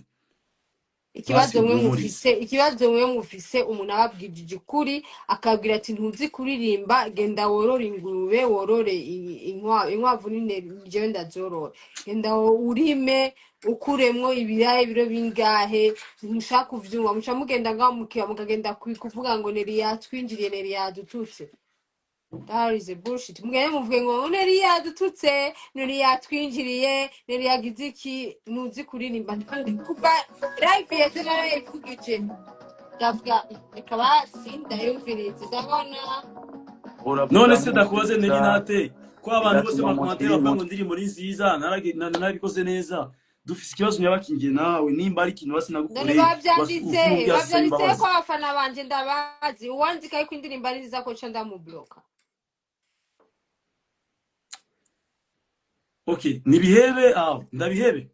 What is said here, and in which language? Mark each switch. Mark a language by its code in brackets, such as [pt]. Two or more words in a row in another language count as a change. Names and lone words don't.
[rn] ikibazo mwe mufise umuntu ababwije ukuri akabwira ati ntuzi kuririmba genda worore ingurube worore inkwavu jewe ndazorora genda urime ukuremwo ibirahe biro bingahe ntushaka kuvyumva muca mugenda ngaho mukagenda kuvuga ngo Neri yatwinjiriye Neri yadututse [en] that is a bullshit [rn] mugende muvuge ngo Neri yadututse Neri yatwinjiriye Neri yagize iki nuzi kuririmba kandi kuba live yeze narayivugije ndavuga ikaba sindayumviriza ndabona none se ndakubaze Neri nate ko abantu bose bakomatera bavuga ngo ndirimbo ni nziza narabikoze neza dufise ikibazo nyabakingiye nawe nimba ari ikintu basi nagukoreye bavyanditse ko abafana banje ndabazi uwanzika yuko indirimbo ari nziza ko ca ndamubloka okay nibihebe ndabihebe